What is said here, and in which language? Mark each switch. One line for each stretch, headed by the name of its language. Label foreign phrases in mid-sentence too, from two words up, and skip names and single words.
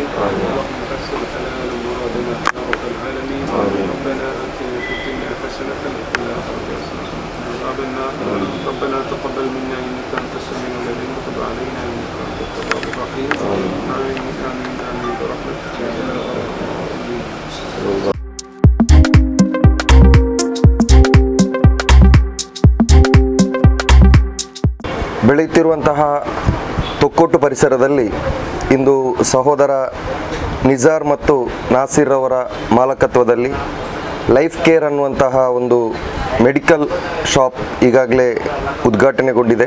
Arabic: اللهم حسن حلال مرادنا يا رب العالمين. ربنا آتنا في الدنيا حسنة وفي الآخرة حسنة وقنا عذاب النار. ربنا تقبل منا إنك أنت السميع العليم وتب علينا إنك أنت التواب الرحيم. آمين آمين آمين برحمتك يا أرحم الراحمين.
Kannada: ಬೆಳೆಯುತ್ತಿರುವಂತಹ ತೊಕ್ಕೊಟ್ಟು ಪರಿಸರದಲ್ಲಿ ಇಂದು ಸಹೋದರ ನಿಜಾರ್ ಮತ್ತು ನಾಸಿರ್ ಅವರ ಮಾಲಕತ್ವದಲ್ಲಿ ಲೈಫ್ ಕೇರ್ ಅನ್ನುವಂತಹ ಒಂದು
English: medical shop
Kannada: ಈಗಾಗಲೇ ಉದ್ಘಾಟನೆಗೊಂಡಿದೆ.